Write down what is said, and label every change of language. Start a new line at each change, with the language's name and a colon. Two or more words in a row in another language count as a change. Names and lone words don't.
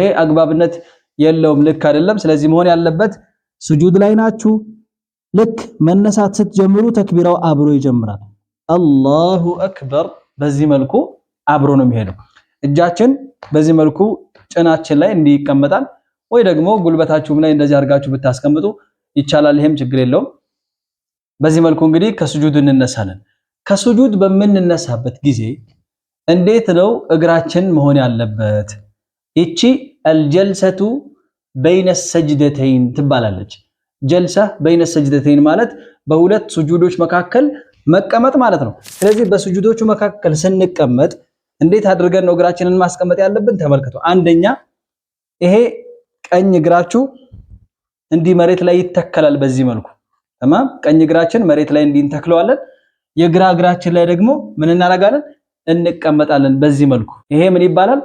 Amharic: አግባብነት የለውም ልክ አይደለም ስለዚህ መሆን ያለበት ስጁድ ላይ ናችሁ ልክ መነሳት ስትጀምሩ ተክቢራው አብሮ ይጀምራል
Arabic: الله أكبر
Amharic: በዚህ መልኩ አብሮ ነው የሚሄደው እጃችን በዚህ መልኩ ጭናችን ላይ እንዲቀመጣል ወይ ደግሞ ጉልበታችሁም ላይ እንደዚህ አድርጋችሁ ብታስቀምጡ ይቻላል ይሄም ችግር የለውም በዚህ መልኩ እንግዲህ ከስጁድ እንነሳለን ከስጁድ በመንነሳበት ጊዜ እንዴት ነው እግራችን መሆን ያለበት እቺ
Arabic: الجلسه بين السجدتين
Amharic: ትባላለች
Arabic: جلسة بين السجدتين
Amharic: ማለት በሁለት ስጁዶች መካከል መቀመጥ ማለት ነው ስለዚህ በስጁዶቹ መካከል ስንቀመጥ እንዴት አድርገን ነው እግራችንን ማስቀመጥ ያለብን ተመልከቱ አንደኛ ይሄ ቀኝ እግራችሁ እንዲህ መሬት ላይ ይተከላል በዚህ መልኩ ተማም ቀኝ እግራችን መሬት ላይ እንዲህ እንተክለዋለን የግራ እግራችን ላይ ደግሞ ምን እናደርጋለን እንቀመጣለን በዚህ መልኩ። ይሄ ምን ይባላል?